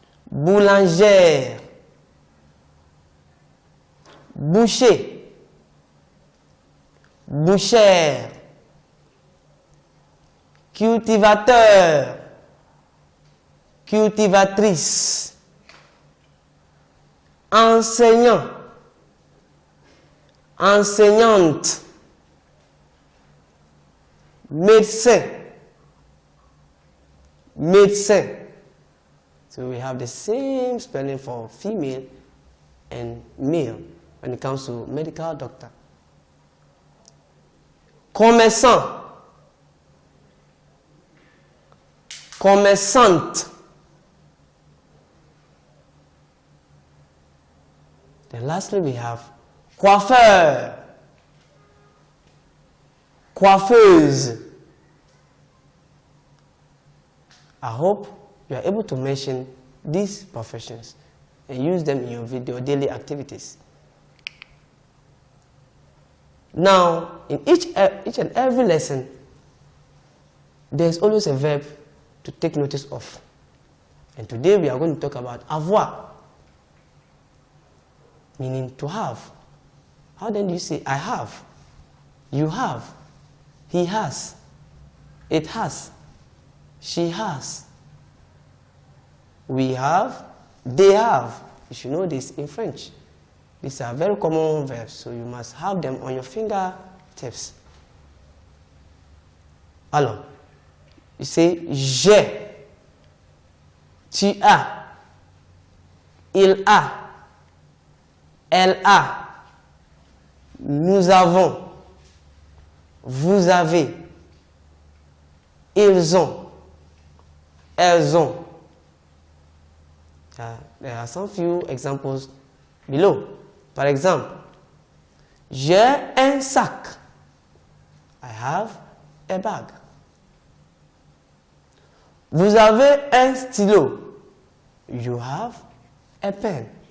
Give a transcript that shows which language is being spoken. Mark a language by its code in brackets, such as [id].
[fr] boulangère, boucher, bouchère, cultivateur, cultivatrice, enseignant, enseignante, médecin, médecin. [en] So we have the same spelling for female and male when it comes to medical doctor. [fr] Commerçant, commerçante. [en] Then lastly we have coiffeur, coiffeuse. I hope you are able to mention these professions and use them in your video daily activities. Now, in each and every lesson, there is always a verb to take notice of. And today we are going to talk about avoir, meaning to have. How then do you say I have? You have. He has. It has. She has. We have. They have. You should know this in French. These are very common verbs, so you must have them on your fingertips. [fr] Alors, [en] you say [fr] j'ai, tu as, il a, elle a, nous avons, vous avez, ils ont, elles ont. [en] There are some few examples below. [fr] Par exemple, j'ai un sac. [en] I have a bag. [fr] Vous avez un stylo. [en] You have a pen.